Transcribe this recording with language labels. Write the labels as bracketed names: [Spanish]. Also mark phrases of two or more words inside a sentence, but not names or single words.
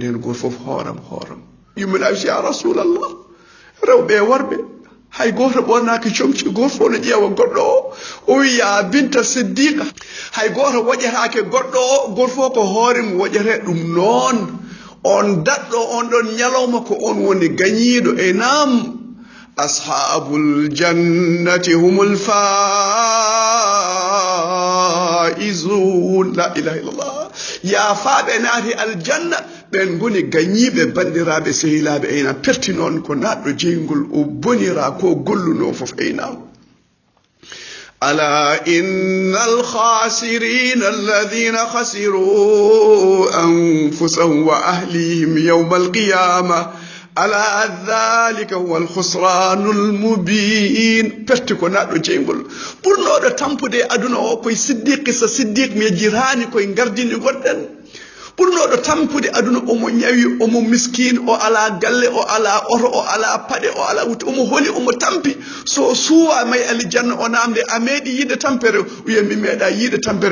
[Fula] hen goto fof hooram yumminaɓe [Arabic] يا رسول الله [Fula] rewɓe e worɓe hay goto ɓornaki comci goto fof no ƴeewa goɗɗo o wi [Arabic] يا بنت صديقة [Fula] hay goto woƴetake goɗɗo o goto fof ko hoore mum woƴete ɗum noon on daɗɗo on ɗon ñalawma ko on woni gañiɗo e nam [Arabic] أصحاب الجنة هم الفائزون. لا إله إلا الله. [Fula] ya faaɓe naati aljanna ɓen goni gañiɓe bandiraɓe sehilaɓe eyna perti noon ko naɗɗo jeygol o bonira ko golluno fof eynam. [Arabic] ألا إن الخاسرين الذين خسروا أنفسهم وأهليهم يوم القيامة ألا ذلك هو الخسران المبين. [Fula] perti ko naɗɗo jeygol ɓurnoɗo tampude aduna o koye siddiqi sa siddiq mi jirani koye gardini goɗɗen. ɓurnoɗo tampude aduna omo ñawi omo miskine o ala galle o ala oto o ala paɗe o ala wutte omo holi omo tampi so suwa may aljanna o namde a meeɗi yiide tampere wiya mi meeɗa yiide tampere.